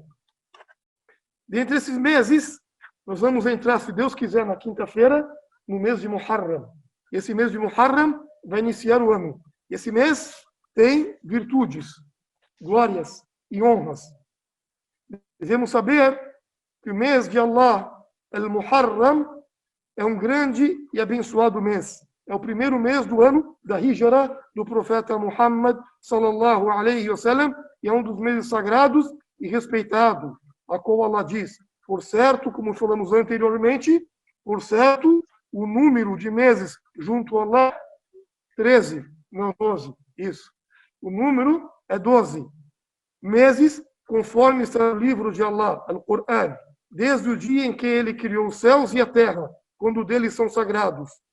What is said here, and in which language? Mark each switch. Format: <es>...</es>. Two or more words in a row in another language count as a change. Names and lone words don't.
<pt>Dentre esses meses, nós vamos entrar, se Deus quiser, na quinta-feira, no mês de Muharram. Esse mês de Muharram vai iniciar o ano. Esse mês tem virtudes, glórias e honras. Devemos saber que o mês de Allah, al-Muharram, é um grande e abençoado mês. É o primeiro mês do ano da Hijra do profeta Muhammad,</pt> <ar>صلى الله عليه وسلم,</ar> <pt>e é um dos meses sagrados e respeitado, a qual Allah diz: por certo, como falamos anteriormente, por certo, o número de meses junto a Allah, 13, não 12, isso. O número é 12 meses, conforme está no livro de Allah, Al-Qur'an, desde o dia em que ele criou os céus e a terra, quando deles são sagrados.</pt>